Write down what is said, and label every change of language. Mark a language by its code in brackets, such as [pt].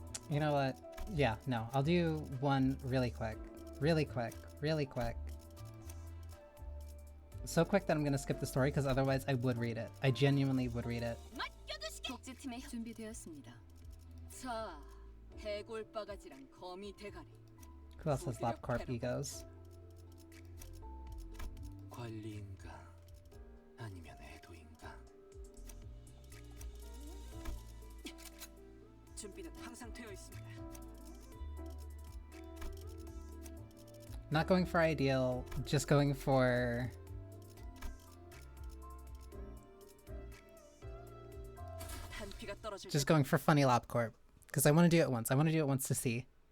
[en] You know what? Yeah, no. I'll do 1 really quick. Really quick. Really quick. So quick that I'm gonna skip the story because otherwise I would read it. I genuinely would read it. [ko] 복지팀이 준비되었습니다. 자, 해골 바가지랑 거미 대가리. [en] Who else has LabCorp egos? [ko] 관리인가 아니면 애도인가? 준비는 항상 되어 있습니다. [en] Not going for ideal, just going for... [ko] 탄피가 떨어질 [en] Just going for funny LabCorp. Because I want to do it once. I want to do it once to see.